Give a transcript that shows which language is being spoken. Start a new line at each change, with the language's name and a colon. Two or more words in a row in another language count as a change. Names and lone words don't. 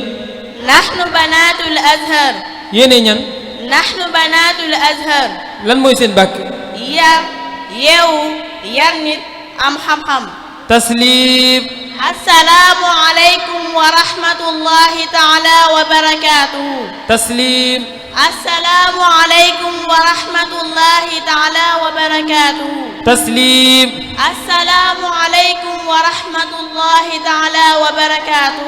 Arabic: نحن بنات الأزهر
Wolof: yéenay ñan
Arabic: نحن بنات الأزهر
Wolof: lan mooy seen bàkk yar yeewu yar nit am xam-xam taslim
Arabic: السلام عليكم ورحمة الله تعالى وبركاته
Wolof: taslim
Arabic: السلام عليكم ورحمة الله تعالى وبركاته
Wolof: taslim
Arabic: السلام عليكم ورحمة الله تعالى وبركاته